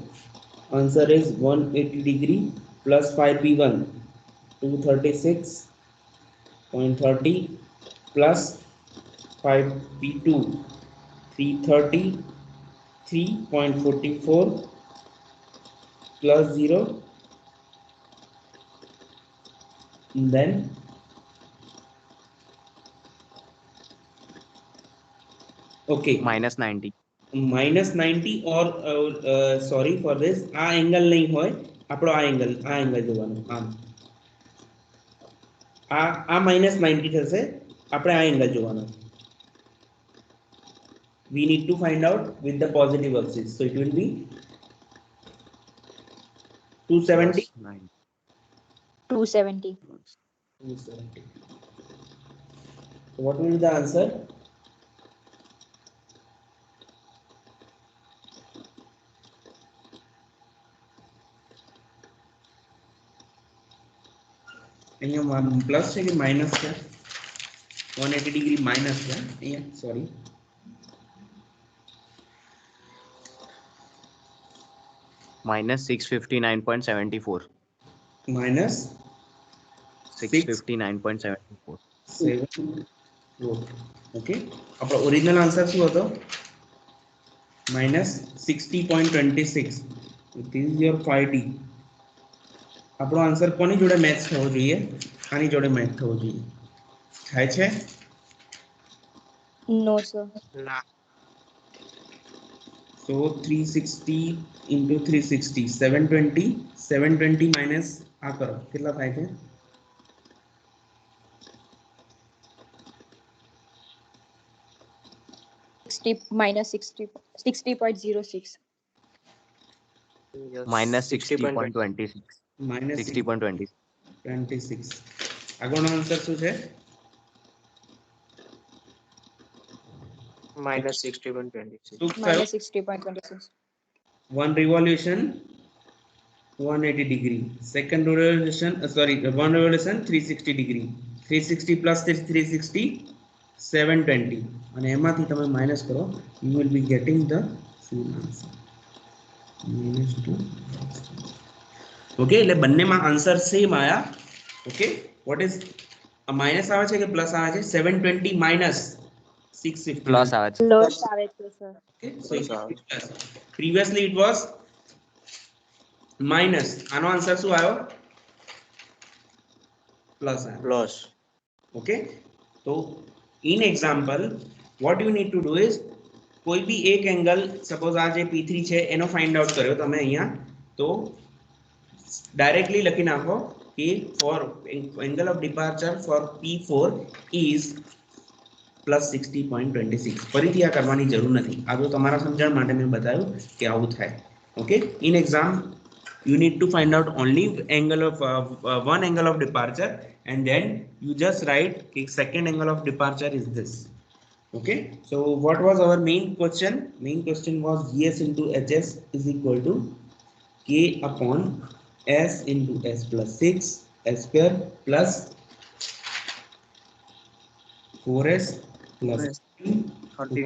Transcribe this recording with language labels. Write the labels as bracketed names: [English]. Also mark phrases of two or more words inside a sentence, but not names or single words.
[English] Answer is 180 degree plus phi p1 236.30 plus phi p2 333.44 plus 0, then okay minus 90. minus 90 or sorry for this, [Gujarati] આ એંગલ નહીં હોય આપણો આ એંગલ જોવાનું, આ minus 90 થશે, આપણે આ એંગલ જોવાનો. [English] We need to find out with the positive axis, so it will be 270. 270. 270. So what will be the answer? [Gujarati] અહીંયા પ્લસ છે કે માઇનસ છે? 180 [English] degree minus [Gujarati] છે અહીંયા, સોરી [English] minus 659.74. minus 659.74. [Gujarati] 7. ઓકે, આપણો [English] original answer [Gujarati] શું હતો? [English] minus 60.26. This is your 5d. [Gujarati] આપણો આન્સર કોની જોડે મેચ થવો જોઈએ? આની જોડે મેચ થવો જોઈએ. થાય છે? [English] No, sir. So 360 into 360 720 minus [Gujarati] આ કરો કેટલા થાય છે? [English] 60 minus 60.06. Minus 60.26. minus 60.20. [Gujarati] 26. આગળનો આન્સર શું છે? [English] minus 60.26. [Gujarati] શું થયું? [English] Minus 60.26. One revolution 180 degree, second revolution one revolution 360 degree, 360 plus 360 720, [Gujarati] અને એમાંથી તમે માઇનસ કરો, [English] you will be getting the same answer -2. [Gujarati] ઓકે, એટલે બંનેમાં [English] answer same [Gujarati] આયા. ઓકે, [English] what is [Gujarati] માઇનસ આવે છે કે પ્લસ આવે છે? [English] 720 minus 650 [Gujarati] Plus આવે છે. Plus આવે છે, sir. [English] okay, so it will be plus. Previously it was minus, [Gujarati] આનો આન્સર શું આવ્યો? પ્લસ આવ્યો. Plus. [English] okay, so in example what you need to do is [Gujarati] કોઈ બી એક એંગલ, સપોઝ આ જે p3 છે એનો [English] find out [Gujarati] કર્યો તમે અહીંયા, તો ડાયરેક્ટલી લખી નાખો કે [English] for angle of departure for p4 is plus 60.26. [Gujarati] ફરીથી આ કરવાની જરૂર નથી, આ તો તમારા સમજણ માટે મેં બતાવ્યું કે આવું થાય. ઓકે, [English] in exam you need to find out only angle of one angle of departure, and then you just write okay, second angle of departure is this. Okay, so what was our main question? Main question was gs into hs is equal to k upon s into s plus 6 s square plus 4s plus 13.